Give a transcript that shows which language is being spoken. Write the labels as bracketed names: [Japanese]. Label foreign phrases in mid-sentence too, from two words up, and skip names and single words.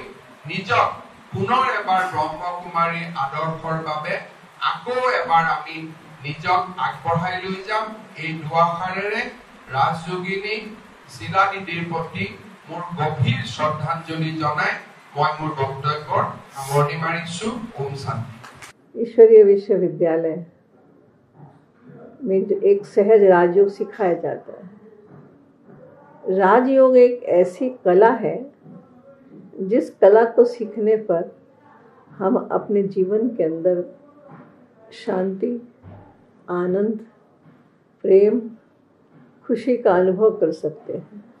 [Assamese] নিজক পুনৰ এবাৰ ব্ৰহ্মকুমাৰীৰ আদৰ্শৰ বাবে আকৌ এবাৰ আমি নিজক আগবঢ়াই লৈ যাম। এই দুআষাৰেৰে ৰাজযোগিনী শিলাদিদিৰ প্ৰতি মোৰ গভীৰ শ্ৰদ্ধাঞ্জলি জনাই মই মোৰ বক্তব্যৰ সামৰণি মাৰিছো। ওম শান্তি। [Hindi] ईश्वरीय विश्वविद्यालय में जो एक सहज राजयोग सिखाया जाता है। राजयोग एक ऐसी कला है जिस कला को सीखने पर हम अपने जीवन के अंदर शांति, आनंद, प्रेम, खुशी का अनुभव कर सकते हैं।